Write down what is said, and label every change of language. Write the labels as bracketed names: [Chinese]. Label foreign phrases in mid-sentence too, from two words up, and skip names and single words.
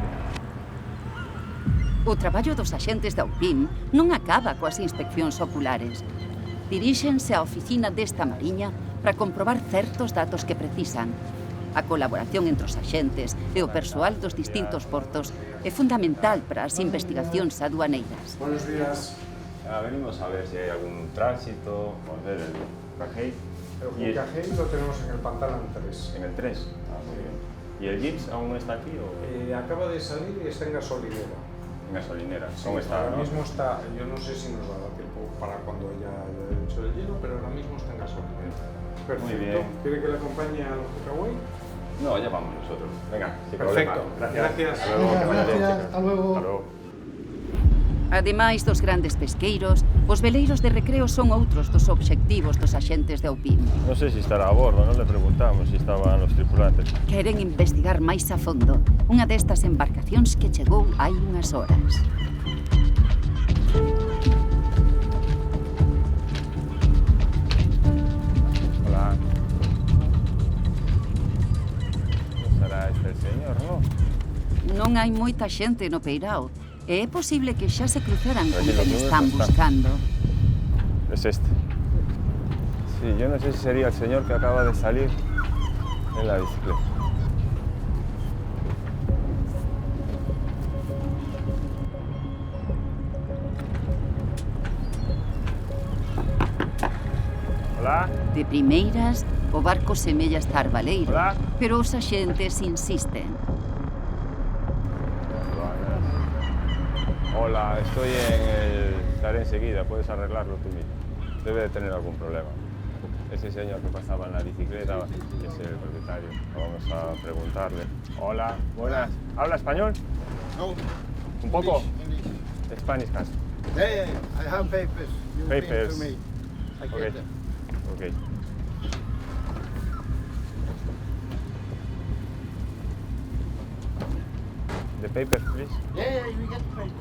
[Galician] O traballo dos axentes da UPIM non acaba coas inspeccións oculares. Diríxense á oficina desta mariña para comprobar certos datos que precisan. A colaboración entre os axentes e o persoal dos distintos portos é fundamental para as investigacións aduaneiras. [Spanish] Buenos días. Venimos a ver si hay algún tránsito, a ver el Cajei. El Cajei lo tenemos en el Pantalón 3. ¿En el 3? Ah, muy bien. ¿Y el Gips aún está aquí? O? Acaba de salir y está en gasolinera. En gasolinera. ¿Cómo está? Ahora mismo está, yo no sé si nos va a dar tiempo para cuando haya hecho el lleno, pero ahora mismo está en gasolinera. Perfecto. Muy bien. ¿Quiere que le acompañe al Hawái? No, ya vamos nosotros. Venga, sin perfecto. Problema. Gracias. Hasta luego. Gracias. Hasta luego. Hasta luego. [Galician] Ademais dos grandes pesqueiros, os veleiros de recreo son outros dos obxectivos dos axentes de UPIM. Non sei se estará a bordo, non le preguntamos se estaban os tripulantes. Queren investigar máis a fondo unha destas embarcacións que chegou hai unhas horas. Hola. Non será este señor, non? Non hai moita xente no peirao. É posible que xa se cruzaran con quen están buscando. [Spanish] Es este. Sí, yo no sé si sería el señor que acaba de salir en la bicicleta. Hola. [Galician] De primeiras, o barco semella estar baleiro, pero os axentes insisten. [Spanish] Hola, estoy en el... Estaré enseguida, puedes arreglarlo tú mismo. Debe de tener algún problema. Ese señor que pasaba en la bicicleta es el propietario. Vamos a preguntarle. Hola, buenas. ¿Habla español? No. ¿Un poco? [English] English. Spanish can. Yeah, I have papers. You bring Papers. to me. I Okay. get them. Okay. The papers, please. Yeah, we get papers.